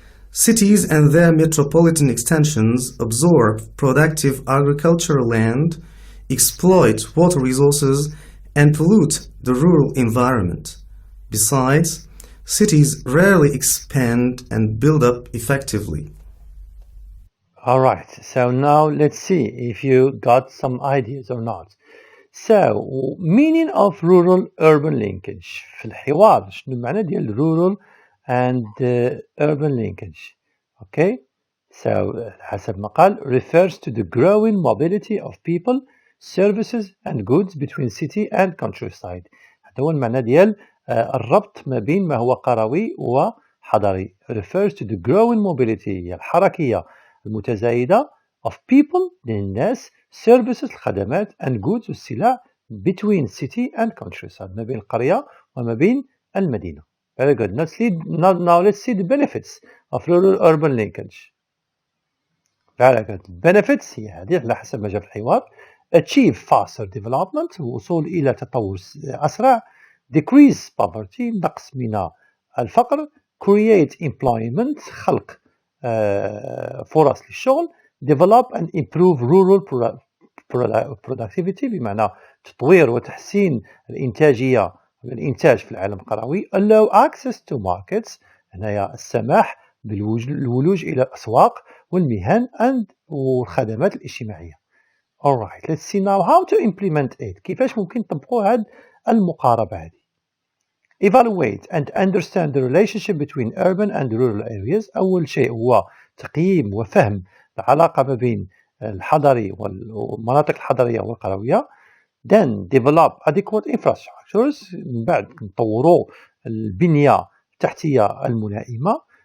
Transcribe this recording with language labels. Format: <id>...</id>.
<en>Cities and their metropolitan extensions absorb productive agricultural land, exploit water resources, and pollute the rural environment. Besides, cities rarely expand and build up effectively. Alright, so now let's see if you got some ideas or not. So, meaning of rural-urban linkage.</en> <ar>في الحوار شنو المعنى ديال</ar> <en>rural and urban linkage. Okay, so</en> <ar>حسب ما قال</ar> <en>refers to the growing mobility of people, services and goods between city and countryside.</en> <ar>هذا هو المعنى ديال الربط ما بين ما هو قروي وحضري.</ar> <en>refers to the growing mobility</en> <ar>هي الحركية المتزايدة</ar> <en>of people</en> <ar>للناس,</ar> <en>services</en> <ar>الخدمات</ar> <en>and goods</en> <ar>والسلع</ar> <en>between city and countryside</en> <ar>ما بين القرية وما بين المدينة.</ar> <en>Very good. Now let's see the benefits of rural-urban linkage. Very good. Benefits</en> <ar>هي هذه على حسب ما جاء في الحوار.</ar> <en>Achieve faster development</en> <ar>الوصول إلى تطور أسرع.</ar> <en>Decrease poverty</en> <ar>نقص من الفقر.</ar> <en>Create employment</en> <ar>خلق فرص للشغل.</ar> <en>Develop and improve rural productivity</en> <ar>بمعنى تطوير وتحسين الإنتاجية الإنتاج في العالم القروي.</ar> <en>Allow access to markets</en> <ar>هنايا السماح بالولوج إلى الأسواق والمهن والخدمات الاجتماعية.</ar> <en>Alright, let's see now how to implement it.</en> <ar>كيفاش ممكن نطبقوا هذه المقاربة هذه.</ar> <en>Evaluate and understand the relationship between urban and rural areas.</en> <ar>أول شيء هو تقييم وفهم العلاقة ما بين الحضري والمناطق الحضرية والقروية.</ar> <en>Then develop adequate infrastructures</en> <ar>من بعد نطوروا البنية التحتية الملائمة.</ar>